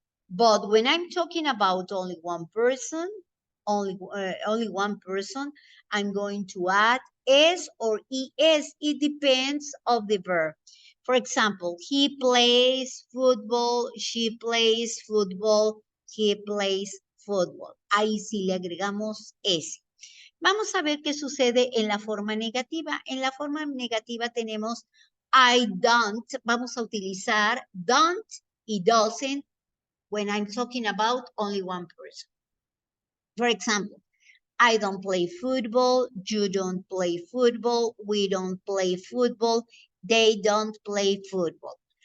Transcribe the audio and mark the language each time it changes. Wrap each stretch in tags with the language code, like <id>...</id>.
<en>But when I'm talking about only one person, only one person, I'm going to add S or ES. It depends of the verb. For example, he plays football, she plays football, he plays football.</en> <es>Ahí sí le agregamos S. Vamos a ver qué sucede en la forma negativa. En la forma negativa tenemos</es> <en>I don't.</en> <es>Vamos a utilizar</es> <en>don't y doesn't when I'm talking about only one person. For example, I don't play football, you don't play football, we don't play football, they don't play football.</en>